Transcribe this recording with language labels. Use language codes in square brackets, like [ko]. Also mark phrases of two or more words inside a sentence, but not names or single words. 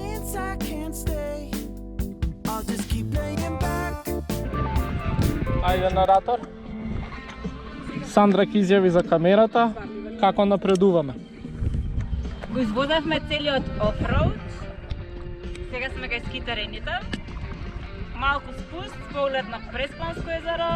[en] since I can't stay, I'll just keep laying back. [mk] Ајде наратор. Сандра ќе изјави за камерата како напредуваме. Го извозавме целиот офроуд. Сега сме кај ски терените. Малку спуст, поглед на Преспанско езеро.